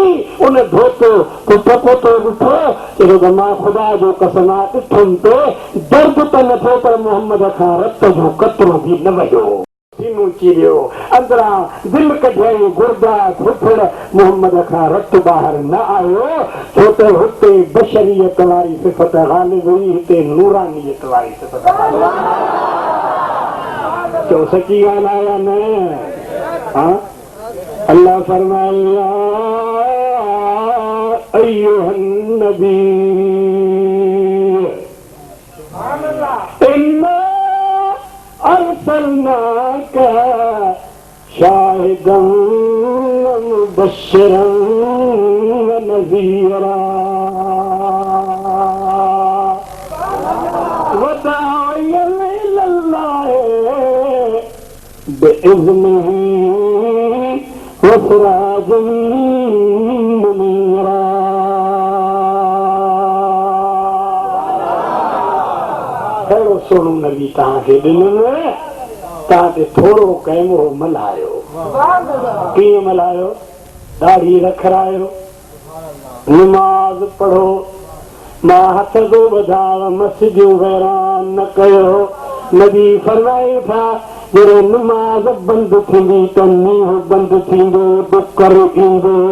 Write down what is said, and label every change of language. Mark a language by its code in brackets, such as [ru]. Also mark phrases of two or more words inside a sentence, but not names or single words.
[sd] उन धोतो पुटो पोतो ॾिठो चयो त मां ख़ुदा जो कसम ॾिठुमि पे दर्द त न थियो पर मोहम्मद खां रत जो कतरो बि न वहियो सीनो चीरियो अंदरां दिलि कढियई गुर्दा फिथल मोहम्मद खां रत ॿाहिरि न आयो छो त हुते बशरियत वारी सिफ़त ग़ालिब हुई हिते नूरानियत वारी सिफ़त चओ सची ॻाल्हि आया न अल्लाह फरमाया [ar] أيها النبي إنا أرسلناك شاهدا ومبشرا ونذيرا وداعيا إلى الله بإذنه وسراجا منيرا [sd] اهڙو سونو نبي توهانکي ॾिननि तव्हां ते थोरो कैमरो मल्हायो कीअं मल्हायो दाढ़ी रखरायो निमाज़ पढ़ो मां हथ थो वधाव मस्जिदूं वैरान न कयो नबी फरमाए था जॾहिं निमाज़ बंदि थींदी त मींहुं बंदि थींदो ॾुकर ईंदो